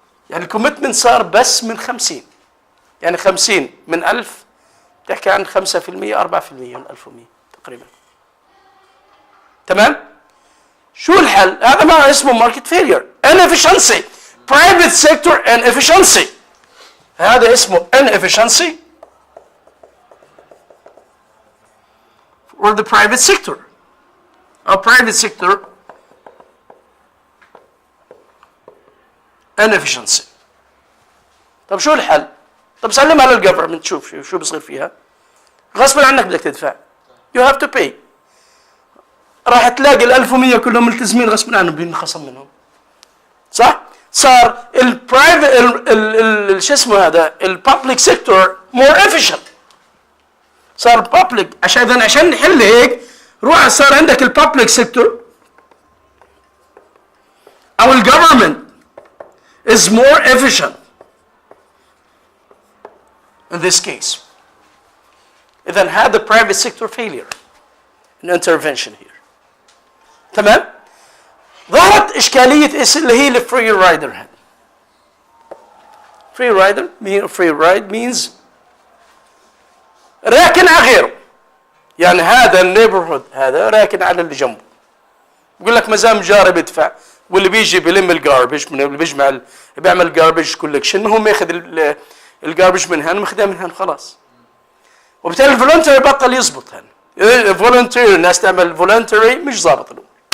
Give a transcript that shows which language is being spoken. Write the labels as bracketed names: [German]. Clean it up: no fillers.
[Arabic] يعني الكوميتمنت صار بس من 50، يعني 50 من 1000 تحكي عن 5% 4% من 1100 تقريبا. تمام؟ شو الحل؟ هذا ما اسمه ماركت فيلير. [English] inefficiency. private sector inefficiency. [Arabic] هذا اسمه [English] inefficiency or the private sector. A private sector inefficiency. [Arabic] طب شو الحل؟ طب سلمها للجفرمنت، شوف شو بصير فيها. غصبا عنك بدك تدفع. [English] You have to pay. [Arabic] راح تلاقي ال 1100 كلهم ملتزمين غصبا عنهم بينخصم منهم. صح؟ صار البرايفت شو اسمه هذا الببليك سيكتور [English] more efficient. [Arabic] صار بابليك. عشان نحل هيك روح صار عندك البابليك سيكتور او الجفرمنت [English] is more efficient in this case. [Arabic] إذن هذا [English] private sector failure in intervention here. [Arabic] تمام؟ ظهرت إشكالية اللي هي الفري رايدر هذا. [English] free rider free ride means [Arabic] راكن على غيره. يعني هذا النيبرهود هذا راكن على اللي جنبه. بقول لك مازال جاري بدفع، واللي بيجي بلم الجاربج من اللي بيجمع بيعمل جاربج كولكشن، هو ياخذ الجاربج من هان وماخذها من هان خلاص. وبالتالي الفولنتري بطل يزبط هان. الفولنتري الناس تعمل فولنتري مش ظابط الامور.